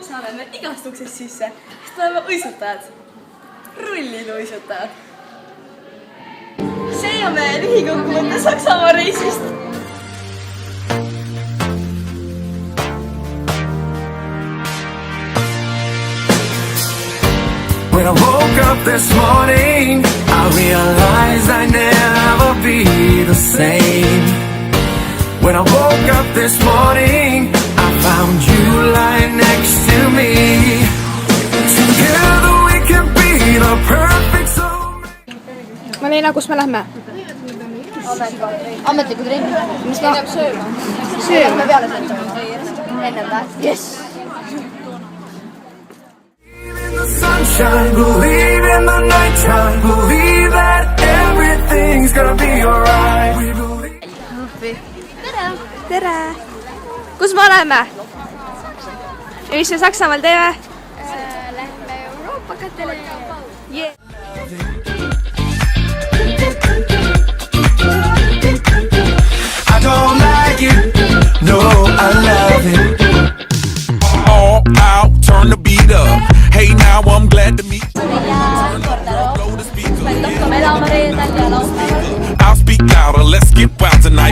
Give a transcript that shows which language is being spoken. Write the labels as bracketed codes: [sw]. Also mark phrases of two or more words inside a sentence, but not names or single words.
[et] oleme igast uksest sisse, sest oleme uisutajad. Rullid uisutajad. See on meie lühikokkuvõte Saksamaa reisist. [en] When I woke up this morning, I realized I'd never be the same. When I woke up this morning, I found you lying next to me. Together we can be the perfect soulmate. [et] Malina, kus me lähme? Ametlikud ringid. Mis me jääb sööma? Sööma? Peale sõitama. Enne või? [en] Yes! The sunshine, believe in the nighttime, believe that everything's gonna be alright. We believe. [et] Tere! Tere! Kus me oleme? Ja mis me Saksamaal teeme? Lähme Euroopa katele. [en] Yeah. I don't like it, no, I love it. All out, turn the beat up. Hey, now I'm glad to meet you. I'll speak louder, let's get wild tonight.